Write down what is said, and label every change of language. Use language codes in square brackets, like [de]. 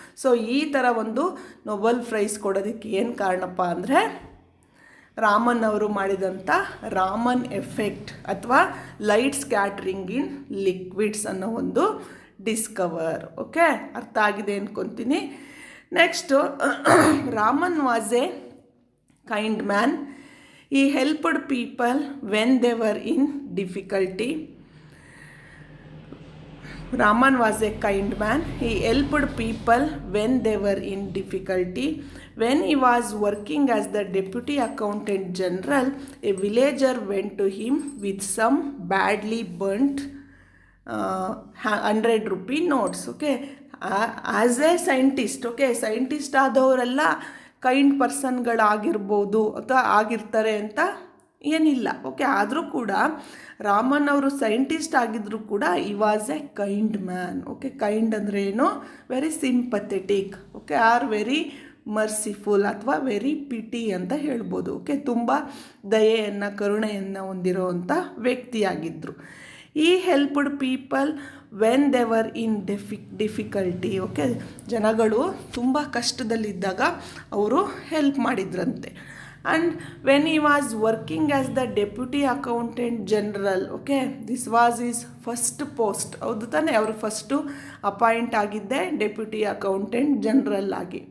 [kn] So ಈ ಥರ ಒಂದು ನೊಬೆಲ್ ಪ್ರೈಸ್ ಕೊಡೋದಕ್ಕೆ ಏನು ಕಾರಣಪ್ಪ ಅಂದರೆ, ರಾಮನ್ ಅವರು ಮಾಡಿದಂಥ ರಾಮನ್ ಎಫೆಕ್ಟ್ ಅಥವಾ ಲೈಟ್ ಸ್ಕ್ಯಾಟ್ರಿಂಗ್ ಇನ್ ಲಿಕ್ವಿಡ್ಸ್ ಅನ್ನೋ ಒಂದು ಡಿಸ್ಕವರ್. [en] okay, [kn] ಅರ್ಥ ಆಗಿದೆ ಅಂದ್ಕೊತೀನಿ. [en] Next, Raman was a kind man. He helped people when they were in difficulty. Raman was a kind man. He helped people when they were in difficulty. When he was working as the Deputy Accountant General, a villager went to him with some badly burnt 100 rupee notes. [kn] Okay, [en] as a scientist, [kn] okay, scientist ಆದವರೆಲ್ಲ kind ಪರ್ಸನ್ಗಳಾಗಿರ್ಬೋದು ಅಥವಾ ಆಗಿರ್ತಾರೆ ಅಂತ ಏನಿಲ್ಲ. Okay, ಆದರೂ ಕೂಡ ರಾಮನ್ ಅವರು scientist ಆಗಿದ್ದರೂ ಕೂಡ [en] He was a kind man. Okay, kind ಅಂದರೆ ಏನು, very sympathetic, okay, or very merciful ಅಥವಾ very pity [kn] ಅಂತ ಹೇಳ್ಬೋದು. ಓಕೆ, ತುಂಬ ದಯೆಯನ್ನು, ಕರುಣೆಯನ್ನು ಹೊಂದಿರೋವಂಥ ವ್ಯಕ್ತಿಯಾಗಿದ್ದರು. [en] He helped people when they were in difficulty. [kn] Okay, ಜನಗಳು ತುಂಬ ಕಷ್ಟದಲ್ಲಿದ್ದಾಗ ಅವರು ಹೆಲ್ಪ್ ಮಾಡಿದ್ರಂತೆ. [en] And when he was working as the Deputy Accountant General, okay, this was his first post. [kn] ಹೌದು ತಾನೆ, ಅವರು ಫಸ್ಟು ಅಪಾಯಿಂಟ್ ಆಗಿದ್ದೆ ಡೆಪ್ಯೂಟಿ ಅಕೌಂಟೆಂಟ್ ಜನರಲ್ ಆಗಿ.